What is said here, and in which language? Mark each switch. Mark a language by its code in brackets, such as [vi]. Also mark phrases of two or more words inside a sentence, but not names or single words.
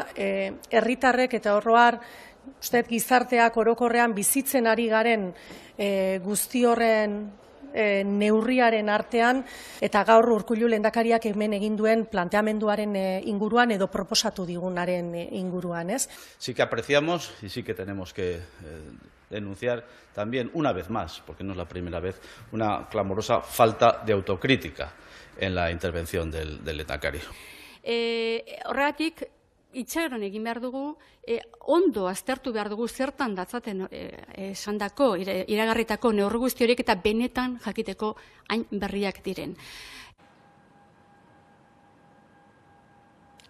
[eu] Herritarrek eta oroar, uste gizarteak orokorrean bizitzen ari garen guzti horren neurriaren artean, eta gaur Urkullu lehendakariak hemen egin duen planteamenduaren inguruan edo proposatu digunaren inguruan, ez? [es] Sí que apreciamos y sí que tenemos que denunciar también una vez más, porque no es la primera vez, una clamorosa falta de autocrítica en la intervención del lehendakari. [eu] Horregatik, itxaron egin behar dugu, ondo aztertu behar dugu zertan datzaten esandako, iragarritako neurri guzti horiek eta benetan jakiteko hain berriak diren.